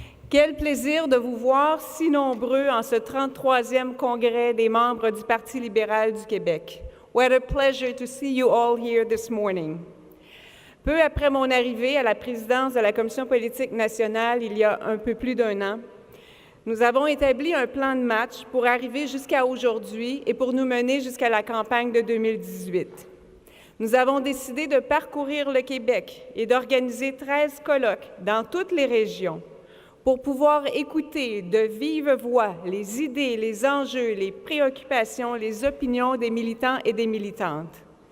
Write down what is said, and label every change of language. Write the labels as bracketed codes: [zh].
[fr] Quel plaisir de vous voir si nombreux en ce 33e congrès des membres du Parti libéral du Québec. [en] What a pleasure to see you all here this morning. [fr] Peu après mon arrivée à la présidence de la Commission politique nationale il y a un peu plus d'un an, nous avons établi un plan de match pour arriver jusqu'à aujourd'hui et pour nous mener jusqu'à la campagne de 2018. Nous avons décidé de parcourir le Québec et d'organiser 13 colloques dans toutes les régions pour pouvoir écouter de vive voix les idées, les enjeux, les préoccupations, les opinions des militants et des militantes.